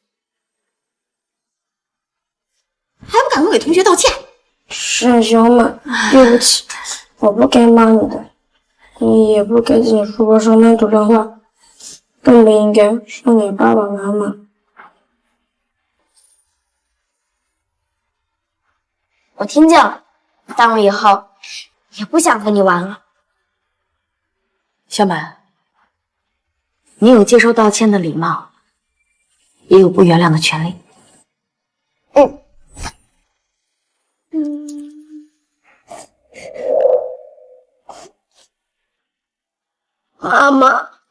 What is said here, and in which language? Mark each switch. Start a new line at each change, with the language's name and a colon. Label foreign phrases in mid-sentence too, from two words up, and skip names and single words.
Chinese: 還不趕快給同學道歉？沈小滿，對不起，我不該罵你的，你也不該在書包上亂塗亂畫，更不應該說你爸爸媽媽。我听见了，但我以后也不想和你玩了。小满，你有接受道歉的礼貌，也有不原谅的权利。妈妈，